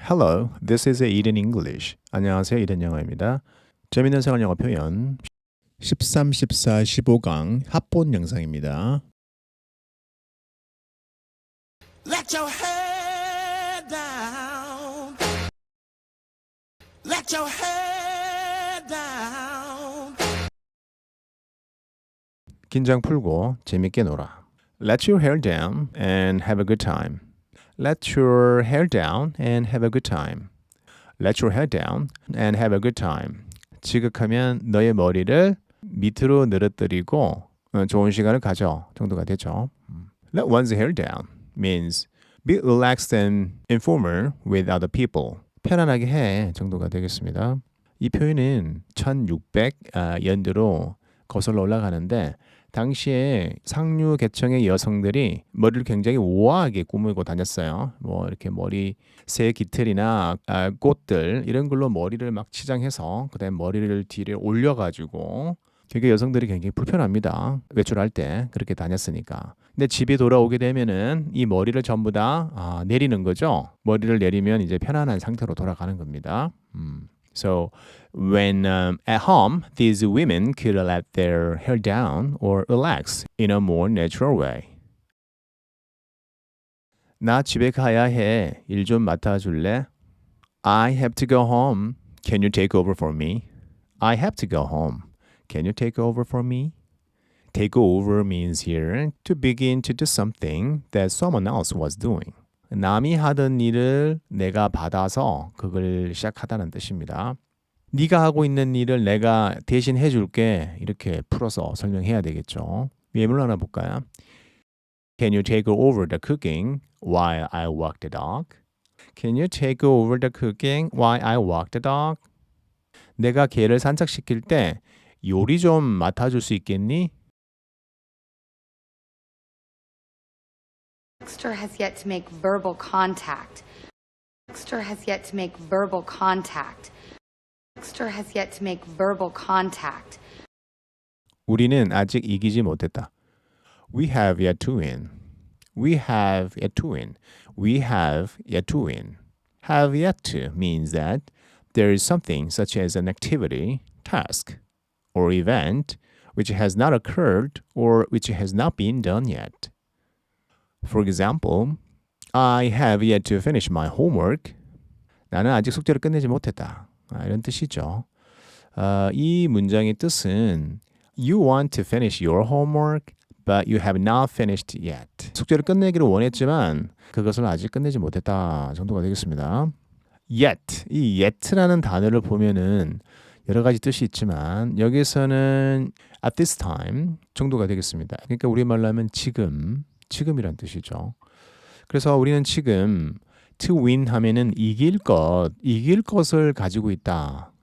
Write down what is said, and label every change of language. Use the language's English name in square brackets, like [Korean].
[English] Hello, this is Eden English. [Korean] 안녕하세요, 이든 영어입니다. 재밌는 생활 영어 표현 13, 14, 15강 합본 영상입니다. [English] Let your head down. Let your head down. [Korean] 긴장 풀고 재밌게 놀아. [English] Let your hair down and have a good time. Let your hair down and have a good time. Let your hair down and have a good time. [Korean] 지극하면 너의 머리를 밑으로 늘어뜨리고 좋은 시간을 가져 정도가 되죠. [English] Let one's hair down means be relaxed and informal with other people. [Korean] 편안하게 해 정도가 되겠습니다. 이 표현은 1600년대로 거슬러 올라가는데 당시에 상류 계층의 여성들이 머리를 굉장히 우아하게 꾸미고 다녔어요. 뭐 이렇게 머리 새 깃털이나 꽃들 이런 걸로 머리를 막 치장해서 그다음에 머리를 뒤에 올려가지고 되게 여성들이 굉장히 불편합니다. 외출할 때 그렇게 다녔으니까. 근데 집에 돌아오게 되면은 이 머리를 전부 다 내리는 거죠. 머리를 내리면 이제 편안한 상태로 돌아가는 겁니다. [English] So when at home, these women could let their hair down or relax in a more natural way. [Korean] 나 집에 가야 해. 일 좀 맡아줄래? [English] I have to go home. Can you take over for me? I have to go home. Can you take over for me? Take over means here to begin to do something that someone else was doing. [Korean] 남이 하던 일을 내가 받아서 그걸 시작하다는 뜻입니다. 네가 하고 있는 일을 내가 대신 해줄게 이렇게 풀어서 설명해야 되겠죠. 예물 하나 볼까요? [English] Can you take over the cooking while I walk the dog? Can you take over the cooking while I walk the dog? [Korean] 내가 개를 산책시킬 때 요리 좀 맡아줄 수 있겠니? [English] Dexter has yet to make verbal contact. Dexter has yet to make verbal contact. Dexter has yet to make verbal contact. [Korean] 우리는 아직 이기지 못했다. [English] We have yet to win. We have yet to win. We have yet to win. Have yet to means that there is something such as an activity, task, or event which has not occurred or which has not been done yet. For example, I have yet to finish my homework. [Korean] 나는 아직 숙제를 끝내지 못했다. 이런 뜻이죠. 이 문장의 뜻은 [English] You want to finish your homework, but you have not finished yet. [Korean] 숙제를 끝내기를 원했지만 그것을 아직 끝내지 못했다 정도가 되겠습니다. Yet, 이 yet라는 단어를 보면은 여러 가지 뜻이 있지만 여기서는 [English] at this time [Korean] 정도가 되겠습니다. 그러니까 우리말로 하면 지금이란 뜻이죠. 그래서 우리는 지금 to win 하면은 이길 것을 가지고 있다.